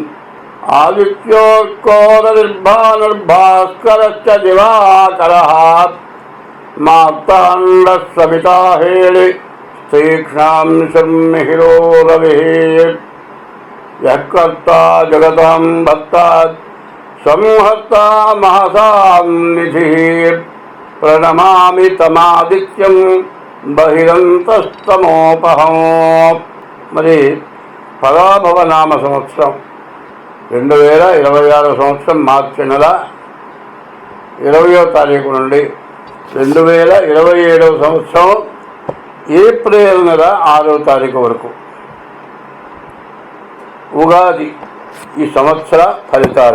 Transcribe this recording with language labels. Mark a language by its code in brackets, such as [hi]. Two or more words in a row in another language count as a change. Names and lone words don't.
[sa] आदित्योर्कोरनिर्भानुर्भास्करश्च दिवाकरः मार्ताण्डः सविता हेळि तीक्ष्णांशुर्मिहिरो रविः यः कर्ता जगतां भक्ता संहर्ता महतां निधिः प्रणमामि तमादित्यं बहिरन्तस्तमोपहं। [te] మరి పరాభవ నామ సంవత్సరం 2026 సంవత్సరం మార్చి నెల 20వ తారీఖు నుండి 2027 సంవత్సరం ఏప్రిల్ నెల 6వ తారీఖు వరకు ఉగాది ఈ సంవత్సర ఫలితాలు.